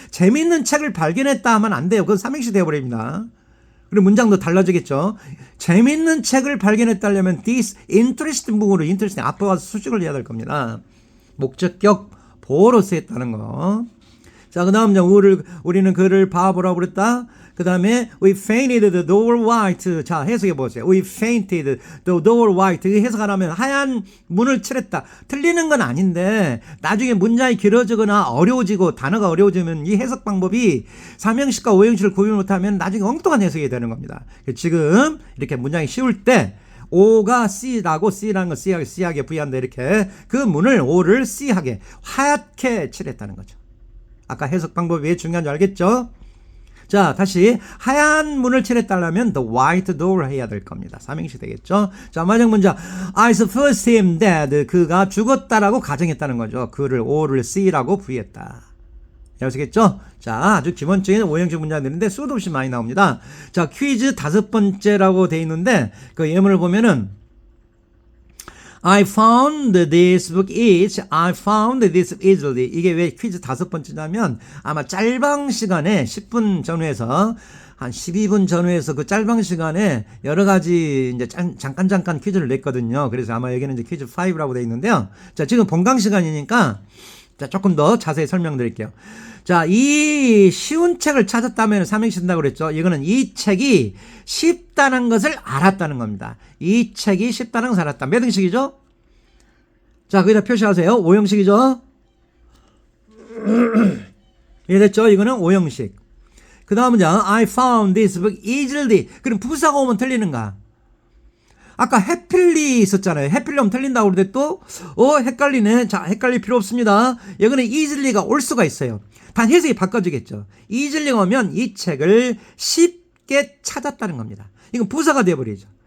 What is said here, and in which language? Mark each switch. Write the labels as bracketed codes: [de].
[ko] 재밌는 책을 발견했다 하면 안 돼요. 그건 삼행시 되어버립니다. 그리고 문장도 달라지겠죠. 재밌는 책을 발견했다려면 this interesting book으로 interesting 앞에 와서 수식을 해야 될 겁니다. 목적격 보어로 쓰였다는 거. 자, 그 다음 문장 우리는 그를 바보라고 그랬다. 그 다음에 [en] we fainted the door white. [ko] 자, 해석해 보세요. [en] We fainted the door white. [ko] 해석하라면 하얀 문을 칠했다. 틀리는 건 아닌데 나중에 문장이 길어지거나 어려워지고 단어가 어려워지면 이 해석 방법이 삼형식과 오형식을 구분 못하면 나중에 엉뚱한 해석이 되는 겁니다. 지금 이렇게 문장이 쉬울 때 O가 C라고 C라는 거 C하게 부여한다. 이렇게 그 문을 O를 C하게 하얗게 칠했다는 거죠. 아까 해석 방법이 왜 중요한지 알겠죠? 자, 다시 하얀 문을 칠했다면 the white door 해야 될 겁니다. 삼행시 되겠죠? 자, 마지막 문장 [en] I suppose him dead. [ko] 그가 죽었다라고 가정했다는 거죠. 그를 O를 C라고 부여했다. 아시겠죠? 자, 아주 기본적인 오형식 문장들인데 수도 없이 많이 나옵니다. 자, 퀴즈 5번째라고 돼 있는데 그 예문을 보면은 [en] I found this book easily. [ko] 이게 왜 퀴즈 5번째냐면 아마 짤방 시간에 10분 전후에서 한 12분 전후에서 그 짤방 시간에 여러 가지 이제 잠깐 퀴즈를 냈거든요. 그래서 아마 여기는 이제 퀴즈 5라고 돼 있는데요. 자, 지금 본강 시간이니까 자, 조금 더 자세히 설명드릴게요. 자, 이 쉬운 책을 찾았다면 삼행시 쓴다고 그랬죠. 이거는 이 책이 쉽다는 것을 알았다는 겁니다. 이 책이 쉽다는 것을 알았다. 몇 형식이죠? 자, 거기다 표시하세요. 5형식이죠? 이해됐죠? 이거는 5형식. 그 다음 문장 [en] I found this book easily. [ko] 그럼 부사가 오면 틀리는가? 아까 happily 있었잖아요. happily 오면 틀린다고 그러는데 또 헷갈리네. 자, 헷갈릴 필요 없습니다. 여기는 easily가 올 수가 있어요. 단 해석이 바꿔지겠죠. easily가 오면 이 책을 쉽게 찾았다는 겁니다. 이건 부사가 되어버리죠.